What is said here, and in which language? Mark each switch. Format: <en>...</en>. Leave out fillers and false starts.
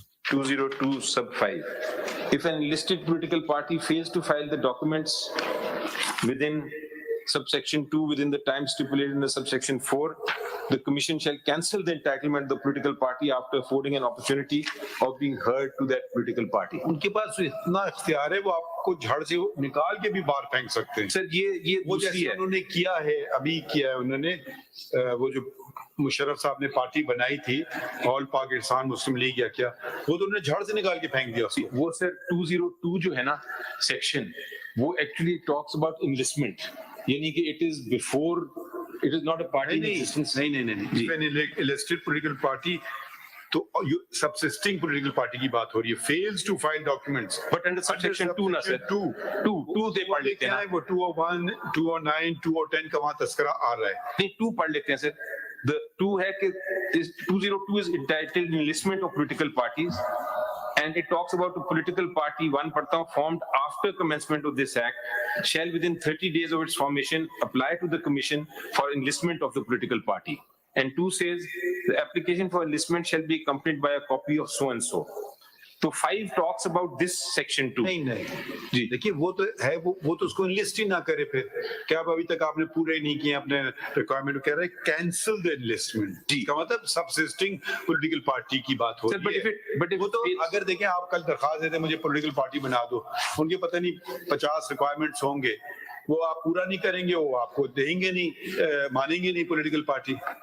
<en>202 sub 5. If an enlisted political party fails to file the documents within subsection 2 within the time stipulated in the subsection 4, the commission shall cancel the entitlement of the political party after affording an opportunity of being heard to that political party.</en> <hi>उनके पास इतना इख्तियार है वो आपको झाड़ से निकाल के भी बाहर फेंक सकते हैं. सर ये वो दूसरी जैसे है. उन्होंने किया है, अभी किया है उन्होंने, वो जो मुशर्रफ साहब ने पार्टी बनाई थी ऑल पाकिस्तान मुस्लिम लीग या क्या, वो तो उन्होंने झाड़ से निकाल के फेंक दिया उसको. वो सर 202 जो है ना सेक्शन, वो</hi> <en>actually talks about enlistment,</en> <hi>यानी कि</hi> <en>It is before, it is not a party existence.</en> <hi>नहीं, इलेक्टेड पॉलिटिकल पार्टी तो सबसिस्टिंग पॉलिटिकल पार्टी की बात हो रही है, fails to file documents. But under subsection 2 ना सर, 2 दे पढ़ लेते हैं. वो 201, 209, 210 का वहां तस्करा आ रहा है. नहीं 2 पढ़ लेते हैं सर.</hi> <en>The 2</en> <hi>है कि</hi> <en>202 is entitled enlistment of political parties, and it talks about a political party, one</en> <hi>पढ़ता हूँ,</hi> <en>formed after commencement of this act shall within 30 days of its formation apply to the commission for enlistment of the political party. And 2 says the application for enlistment shall be accompanied by a copy of so and so. तो 5 talks about this section 2.</en> <hi>नहीं जी, देखिए वो तो है, वो तो उसको enlist ही ना करे. फिर क्या अभी तक आपने पूरे नहीं किए अपने रिक्वायरमेंट, कह रहे हैं कैंसिल द एनलिस्टमेंट. जी, का मतलब सबसिस्टिंग पॉलिटिकल पार्टी की बात हो रही है. बट वो तो अगर देखें आप कल दरखास्त देते मुझे पॉलिटिकल पार्टी बना दो, उनके पता नहीं 50 रिक्वायरमेंट्स होंगे, वो आप पूरा नहीं करेंगे, वो आपको देंगे नहीं, मानेंगे नहीं पॉलिटिकल पार्टी.</hi>